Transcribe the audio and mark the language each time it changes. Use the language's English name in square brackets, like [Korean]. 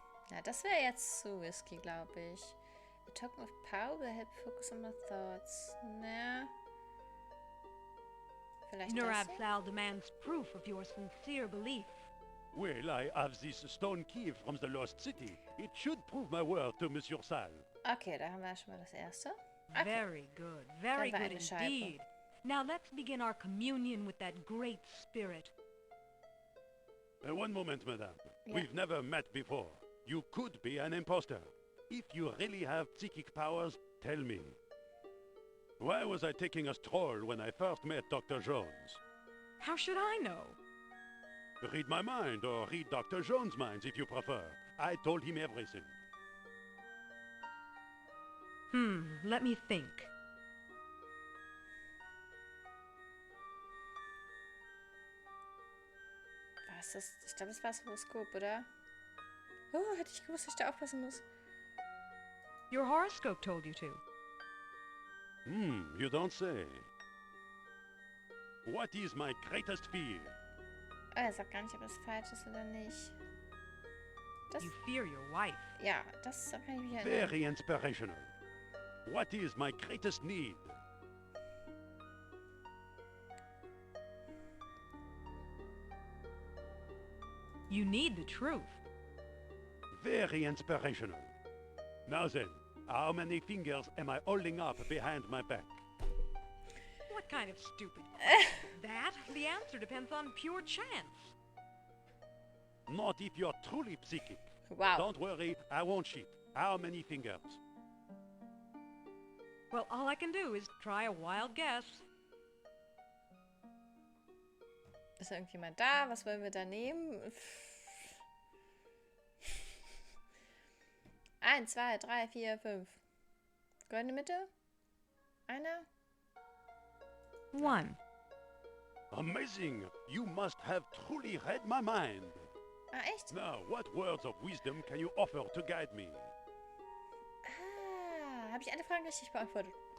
[German] Ja, das wäre jetzt zu risky, glaube ich. [English] A token of power will help focus on my thoughts. [German] Naja. Vielleicht das Nurab hier? [English] Sal demands proof of your sincere belief. Well, I have this stone key from the lost city. It should prove my word to Monsieur Sal. [German] Okay, da haben wir schon mal das erste. Okay. [English] Very good. Very [German] Dann war [English] good [German] eine Scheibe. [English] indeed. Now let's begin our communion with that great spirit. One moment, madame. Yeah. We've never met before. You could be an imposter. If you really have psychic powers, tell me. Why was I taking a stroll when I first met Dr. Jones? How should I know? Read my mind, or read Dr. Jones' minds if you prefer. I told him everything. Let me think. [German] Was ist? Ich glaube, das war das Horoskop, oder? Oh, hätte ich gewusst, dass ich da aufpassen muss. [English] Your horoscope told you to. You don't say. What is my greatest fear? [German] Oh, er sagt gar nicht, ob das falsch ist oder nicht. Das, [English] You fear your wife. [German] ja, das kann ich mich erinnern. [English] Very inspirational. What is my greatest need? You need the truth. Very inspirational. Now then, how many fingers am I holding up behind my back? What kind of stupid that? The answer depends on pure chance. Not if you're truly psychic. Wow. Don't worry, I won't cheat. How many fingers? Well, all I can do is try a wild guess. [German] Ist irgendjemand da? Was wollen wir da nehmen? 1, 2, 3, 4, 5. Goldene Mitte? Einer? [English] 1. Amazing! You must have truly read my mind. [German] Ah, echt? [English] Now, what words of wisdom can you offer to guide me? [German] Ah, habe ich alle Fragen richtig beantwortet?